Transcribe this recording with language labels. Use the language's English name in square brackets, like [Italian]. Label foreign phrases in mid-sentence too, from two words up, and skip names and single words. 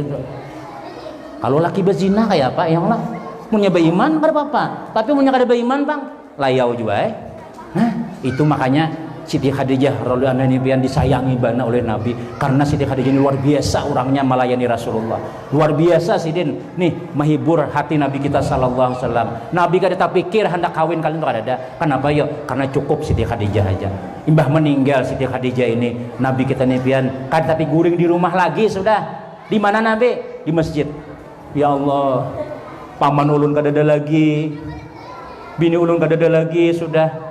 [Banjar] Kalau laki berzina kayak apa? Yang lah punya beriman kada apa-apa. Tapi punya kada beriman bang, layau juga itu makanya Siti Khadijah [Arabic] رضي الله عنها [Banjar] disayangi banget oleh Nabi karena Siti Khadijah ini luar biasa orangnya melayani Rasulullah. [Indonesian] Luar biasa Sidin nih menghibur hati Nabi kita [Arabic] صلى الله عليه وسلم. [Banjar] Nabi kada tak pikir hendak kawin kalian tuh ada. [Indonesian] Kenapa ya? [Banjar] Karena cukup Siti Khadijah aja. Imbah meninggal Siti Khadijah ini Nabi kita nih pian kada tapi guring di rumah lagi sudah. [Indonesian] Di mana Nabi? Di masjid. [Arabic] يا الله. [Banjar] Paman ulun kada ada lagi. Bini ulun kada ada lagi sudah.